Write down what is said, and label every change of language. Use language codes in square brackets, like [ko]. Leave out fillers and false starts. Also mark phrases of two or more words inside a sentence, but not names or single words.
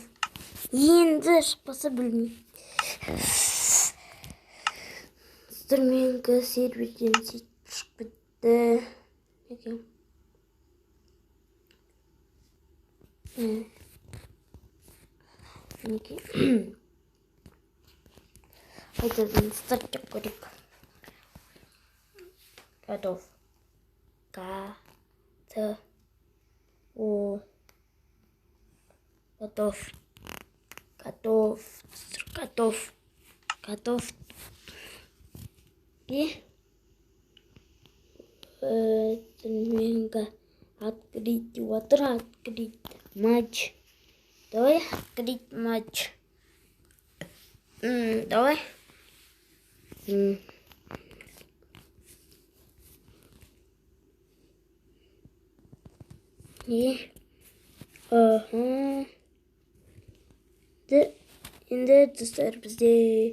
[kk] Енді шықпаса білмеймін. Менікі серверден сөйтіп шығып кетті. Қайтадан старт деп көрейік. Готов. И менікі открыть деп отыр. [ru] Открыть матч. Давай открыть матч. [kk] Давай. И енді достар бізде